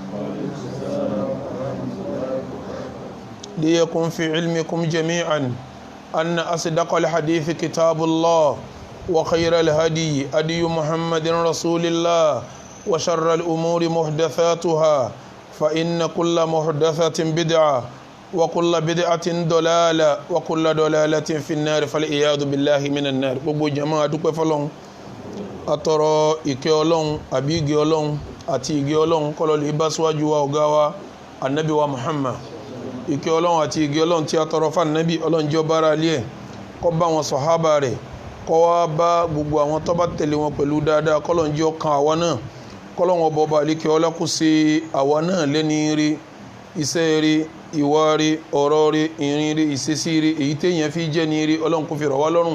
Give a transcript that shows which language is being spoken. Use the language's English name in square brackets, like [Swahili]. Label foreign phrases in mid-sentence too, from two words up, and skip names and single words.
[Arabic] ليكن في علمكم جميعا أن أصدق الحديث كتاب الله، وخير الهدي هدي محمد رسول الله، وشر الأمور محدثاتها، فإن كل محدثة بدعة وكل بدعة ضلالة وكل ضلالة في النار، فالعياذ بالله من النار. [Yoruba] gbogbo jama dúpẹ́ fọ́lọ́run, atọrọ ìkẹ́ Ọlọ́run àbí ìgẹ́ Ọlọ́run àti ìgẹ́ Ọlọ́run kó lọ lè bá síwájú wa ọ̀gá wa Ànábì wa Muhammad. Ìkẹ́ Ọlọ́run àti ìgẹ́ Ọlọ́run tí a tọrọ fún Ànábì, Ọlọ́run jẹ́ ó bá ara ilé ẹ̀, kó bá wọn sàhábà rẹ̀, kó wá bá gbogbo àwọn tó bá tẹ̀lé wọn pẹ̀lú dáadáa, kó Ọlọ́run jẹ́ ó kan àwa náà, kó Ọlọ́run ọba ọba àlékè ọlá kó ṣe àwa náà lẹ́ni rí, iṣẹ́ rí, ìwà rí, ọ̀rọ̀ rí, ìrìn rí, ìṣesí rí, èyí téèyàn fi jẹ́ ní rí, Ọlọ́run kó fi rọ̀ wá lọ́rùn.